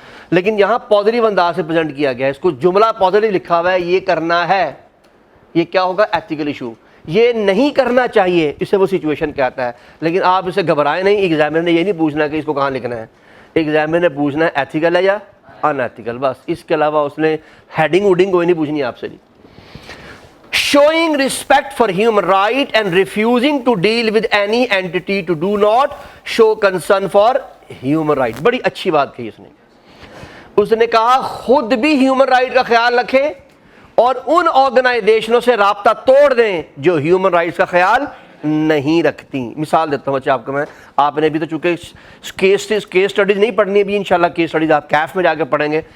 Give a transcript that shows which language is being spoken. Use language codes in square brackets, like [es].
[ur] لیکن یہاں پازیٹیو انداز سے پریزنٹ کیا گیا ہے, اس کو جملہ پازیٹیو لکھا ہوا ہے, یہ کرنا ہے, یہ کیا ہوگا؟ Ethical issue. یہ نہیں کرنا چاہیے, اس سے وہ سچویشن کیا آتا ہے. لیکن آپ اسے گھبرائیں نہیں, ایگزامنر نے یہ نہیں پوچھنا کہ اس کو کہاں لکھنا ہے, ایگزامنر نے پوچھنا ہے ایتھیکل ہے یا ان ایتھیکل, بس. اس کے علاوہ اس نے ہیڈنگ ووڈنگ کوئی نہیں پوچھنی آپ سے. [en] جی showing respect for human right and refusing to deal with any entity to do not show concern for human right. [ur] بڑی اچھی بات کہی اس نے کہا خود بھی ہیومن رائٹ کا خیال رکھیں اور ان آرگنائزیشنوں سے رابطہ توڑ دیں جو ہیومن رائٹس کا خیال نہیں رکھتی. مثال دیتا ہوں بچے آپ کو میں, آپ نے ابھی تو چونکہ کیس اسٹڈیز نہیں پڑھنی, ابھی انشاءاللہ کیس اسٹڈیز آپ کیف میں جا کے پڑھیں گے.